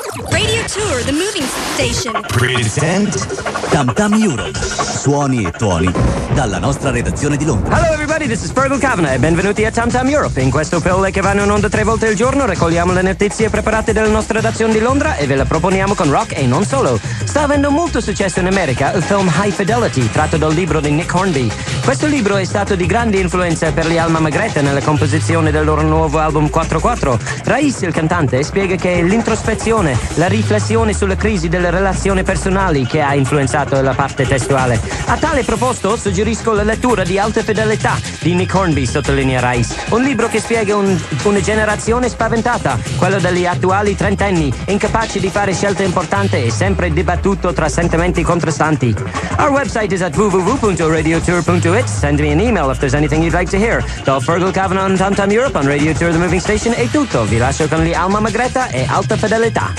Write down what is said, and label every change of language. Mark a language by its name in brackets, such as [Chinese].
[English] Radio Tour, the moving station. Present Tantam Europe. [Italian] Suoni e tuoni dalla nostra redazione di Londra. [English] Hello everybody, this is Fergal Kavanagh [Italian] e benvenuti a Tantam Europe. In questo pillole che vanno in onda tre volte al giorno raccogliamo le notizie preparate dalla nostra redazione di Londra e ve la proponiamo con rock e non solo. Sta avendo molto successo in America il film High Fidelity, tratto dal libro di Nick Hornby. Questo libro è stato di grande influenza per gli Alma Magretta nella composizione del loro nuovo album 4-4. Raiz, il cantante, spiega che è l'introspezione, la riflessione sulla crisi delle relazioni personali che ha influenzato la parte testuale. A tale proposito suggerisco la lettura di Alta Fedeltà di Nick Hornby, sottolinea Rice, un libro che spiega una generazione spaventata, quella degli attuali trentenni, incapaci di fare scelte importanti e sempre dibattuto tra sentimenti contrastanti. [English] Our website is at www.radiotour.it. Send me an email if there's anything you'd like to hear. [Italian] Dal Fergal Kavanagh on Tantam Europe on Radio Tour The Moving Station è tutto. Vi lascio con gli Alma Magretta e Alta Fedeltà.